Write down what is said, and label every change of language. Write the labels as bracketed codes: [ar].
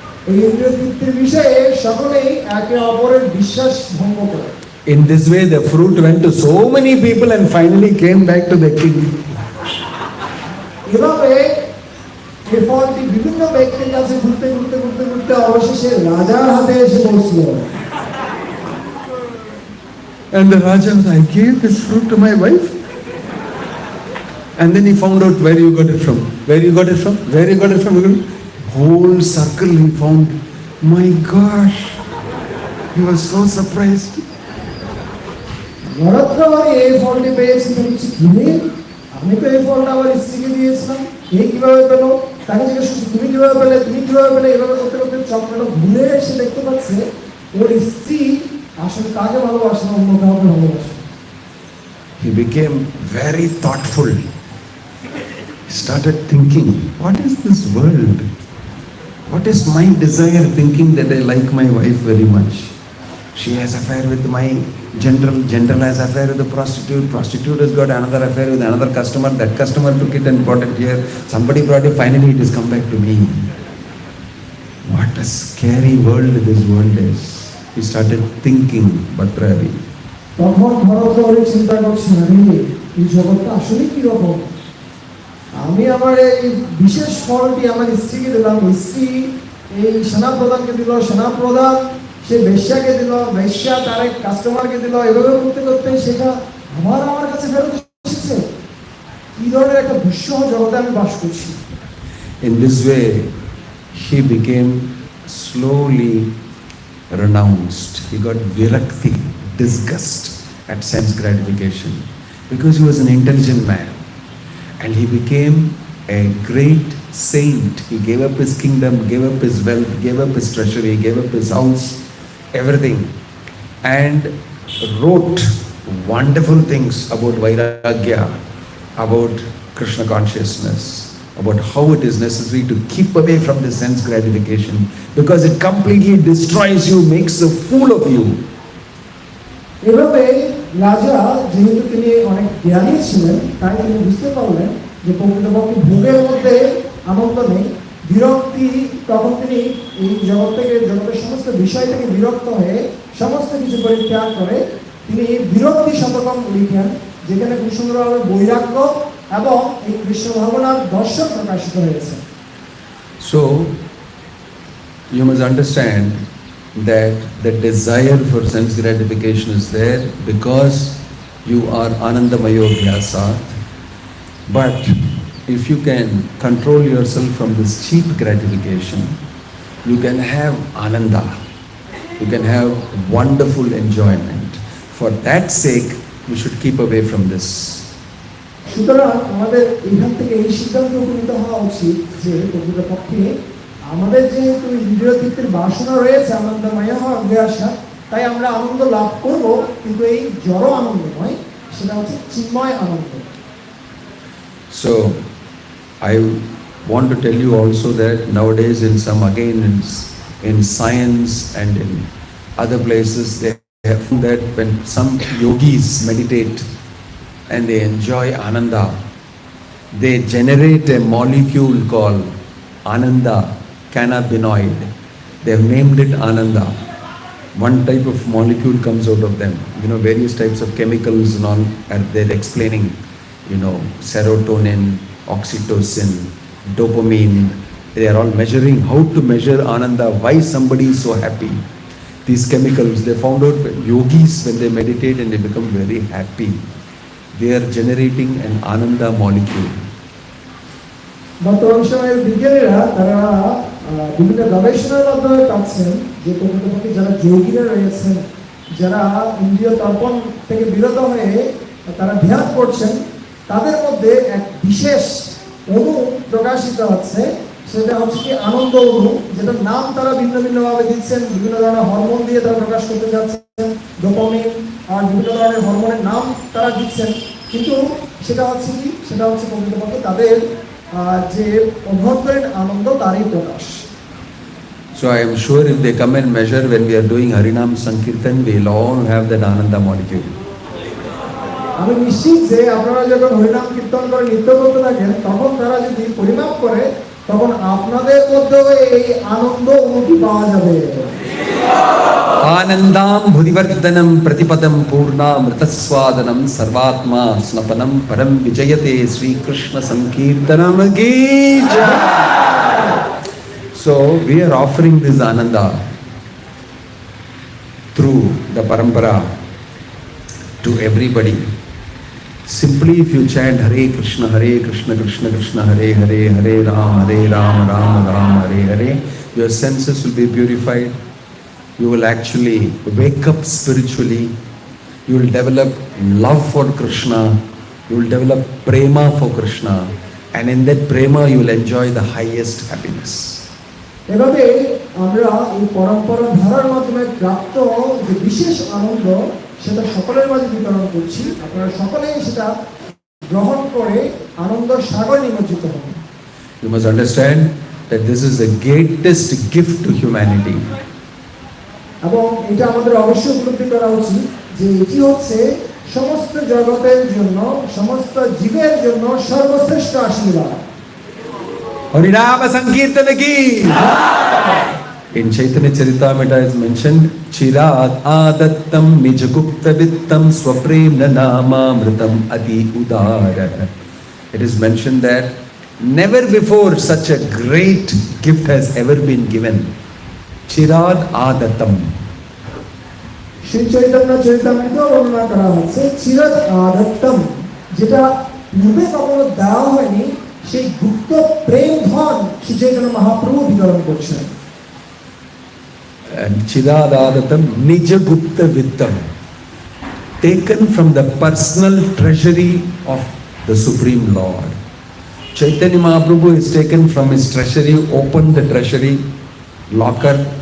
[bn] এই ইন্দ্রিয় তৃপ্তির বিষয়ে সকলেই একে অপরের বিশ্বাস ভঙ্গ করে। [en] In this way, the fruit went to so many people and finally came back to the king. [bn] এভাবে এই ফলটি বিভিন্ন ব্যক্তির কাছে ঘুরতে ঘুরতে ঘুরতে ঘুরতে অবশেষে রাজার হাতে এসে পৌঁছল। [en] And the Raja was, I gave this fruit to my wife. And then he found out where you got it from. Where you got it from? Where you got it from? Whole circle he found. My gosh. He was so surprised. [bn] নরত্রবাড়ি এই ফলটি পেয়েছি, আমি তো এই ফলটা আমার স্ত্রীকে দিয়েছিলাম, এই কিভাবে পেলো, তাকে জিজ্ঞেস করছি তুমি কিভাবে পেলে, তুমি কিভাবে পেলে, এভাবে করতে করতে চক্রটা ঘুরে এসে দেখতে পাচ্ছে ওর স্ত্রী আসলে কাকে ভালোবাসে না, অন্য কাউকে ভালোবাসে। [en] He became very thoughtful. He started thinking, what is this world? What is my desire, thinking that I like my wife very much? She has affair with my general has affair with the prostitute has got another affair with another customer, that customer took it and brought it here, somebody brought it, finally it has come back to me. What a scary world this world is. He started thinking, Bhatravi. [bn] তখন ভরতবাড়ি চিন্তা করছেন, আরে এই জগৎটা আসলে কি রকম, আমি আমার এই বিশেষ ফলটি আমার স্ত্রীকে দিলাম, স্ত্রী এই সেনা প্রধানকে দিল, সেনা প্রধান সে বেশ্যাকে দিল, বেশ্যা তার এক কাস্টমারকে দিল, এভাবে করতে করতে সেটা আমার কাছে ফেরত এসেছে। কি ধরনের একটা দুঃসহ জগতে আমি বাস করছি। [en] In this way, he became slowly renounced. He got virakti, disgust at sense gratification, because he was an intelligent man. And he became a great saint. He gave up his kingdom, gave up his wealth, gave up his treasury, gave up his house, everything, and wrote wonderful things about Vairagya, about Krishna consciousness, about how it is necessary to keep away from the sense gratification, because it completely destroys you, makes a fool of you. [bn] এভাবে রাজা যেহেতু তিনি অনেক জ্ঞানী ছিলেন, তাই তিনি বুঝতে পারলেন যে প্রকৃতপক্ষে ভোগের মধ্যে আনন্দ নেই, বিরক্তি, তখন তিনি এই জগৎ থেকে, জগতের সমস্ত বিষয় থেকে বিরক্ত হয়ে সমস্ত কিছু পরিত্যাগ করে তিনি বিরক্তি শতকম লিখেন, যেখানে খুব সুন্দরভাবে বৈরাগ্য এবং এই কৃষ্ণ ভাবনার দর্শন প্রকাশিত হয়েছে। [en] So you must understand that the desire for sense gratification is there because you are [sa] Anandamayo Vyasat. [en] But if you can control yourself from this cheap gratification, you can have Ananda, you can have wonderful enjoyment. For that sake, we should keep away from this. [bn] সুতরাং আমাদের এখান থেকে এই সিদ্ধান্ত উপনীত হওয়া উচিত যে প্রকৃতপক্ষে আমাদের যেহেতু ইন্দ্রিয় তৃপ্তির বাসনা রয়েছে, আনন্দময় হওয়া অভ্যাসা, তাই আমরা আনন্দ লাভ করব, কিন্তু এই জড় আনন্দ নয়, সেটা হচ্ছে চিন্ময় আনন্দ। [en] So I want to tell you also that nowadays in some, again in science and in other places, they have found that when some yogis meditate and they enjoy Ananda, they generate a molecule called Ananda cannabinoid. They have named it Ananda. One type of molecule comes out of them. You know, various types of chemicals and all, and they're explaining, you know, serotonin, oxytocin, dopamine. They are all measuring how to measure Ananda, why somebody is so happy. These chemicals, they found out yogis, when they meditate and they become very happy, they are generating an Ananda molecule. [bn] বর্তমান সময়ের বিজ্ঞানীরা তারা বিভিন্ন গবেষণার মাধ্যমে পাচ্ছেন যে প্রকৃতপক্ষে যারা যোগীরা রয়েছেন, যারা ইন্দ্রিয় তর্পণ থেকে বিরত হয়ে তারা ধ্যান করছেন, তাদের মধ্যে এক বিশেষ অনু প্রকাশিত হচ্ছে। সেটা হচ্ছে কি আনন্দ অনু, যেটার নাম তারা ভিন্ন ভিন্নভাবে দিচ্ছেন, বিভিন্ন ধরনের হরমোন দিয়ে তারা প্রকাশ করতে যাচ্ছেন, ডোপামিন আর বিভিন্ন ধরনের হরমোনের নাম তারা দিচ্ছেন। কিন্তু সেটা হচ্ছে কি, সেটা হচ্ছে প্রকৃতপক্ষে তাদের যে অভ্যন্তরীণ আনন্দ তারই প্রকাশ। [en] So I am sure if they come and measure when we are doing Harinam Sankirtan, we will all have that Ananda molecule. [bn] আমি নিশ্চিত যে আপনারা যখন হরিনাম কীর্তন করে নৃত্য করতে থাকেন, তখন তারা যদি পরিমাপ করে, তখন আপনাদের মধ্যেও এই আনন্দ অনুভূতি পাওয়া যাবে। [sa] Anandam Bhudivardhanam Pratipadam Purna Mritaswadanam Sarvatma Snapanam Param Vijayate Sri Krishna Sankirtanam Ki Jai. [en] So we are offering this Ananda through the Parampara to everybody. Simply if you chant Hare Krishna Krishna Krishna Hare Hare, Hare Ram Ram Ram Hare Hare, your senses will be purified. You will actually wake up spiritually. You will develop love for Krishna. You will develop prema for Krishna. And in that prema you will enjoy the highest happiness. [bn] এভাবে আমরা এই পরম্পরা ধারার মাধ্যমে প্রাপ্ত যে বিশেষ আনন্দ, সেটা সকলের মাঝে বিতরণ করছি। আপনারা সকলেই সেটা গ্রহণ করে আনন্দ সাগরে নিমজ্জিত হবেন। [en] You must understand that this is the greatest gift to humanity. [bn] এবং এটা আমাদের অবশ্যই উপলব্ধি করা উচিত যে এটি হচ্ছে সমস্ত জগতের জন্য, সমস্ত জীবের জন্য সর্বশ্রেষ্ঠ আশীর্বাদ। [sa] Harinama Sankirtana ki. [en] In Chaitanya Charitamrita is mentioned, [sa] Chirat adattam nijagupta vittam swapremna namamritam adi udara. [en] It is mentioned that never before such a great gift has ever been given. [sa] Chirat adattam. [bn] Shri Chaitanya Charitamrita বর্ণনা করা হচ্ছে [sa] চিরাত আদত্তম, [bn] যেটা পূর্বে কখনো দেওয়া হয়নি, সেই গুপ্ত প্রেম ধন শ্রী চৈতন্য মহাপ্রভু বিতরণ করছেন। [en] And [sa] Chiradadattam Nijagupta Vittam, [en] taken from the personal treasury of the Supreme Lord. Chaitanya Mahaprabhu is taken from his treasury, opened the treasury locker.